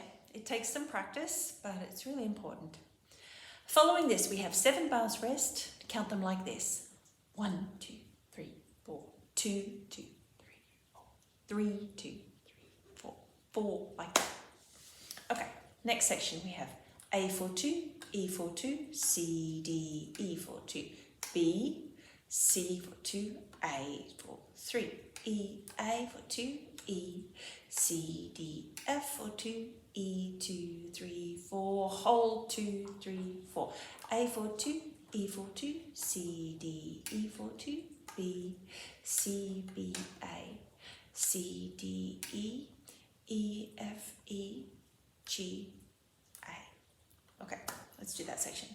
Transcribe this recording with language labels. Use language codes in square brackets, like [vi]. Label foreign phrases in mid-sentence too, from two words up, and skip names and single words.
[en] It takes some practice, but it's really important. Following this, we have 7 bars rest. Count them like this. 1, 2, 3, 4. 2, 2, 3, 4. 3, 2, 3, 4. 4, like that. Okay, next section we have A4, 2, E4, 2, C, D, E4, 2, B, C4, 2, A4, 3, E, A4, 2, E, C, D, F4, 2, E2, 3, 4, hold 2, 3, 4, A4, 2, E4, 2, C, D, E4, 2, B, C, B, A, C, D, E, E, F, E, G, A. Okay, let's do that section.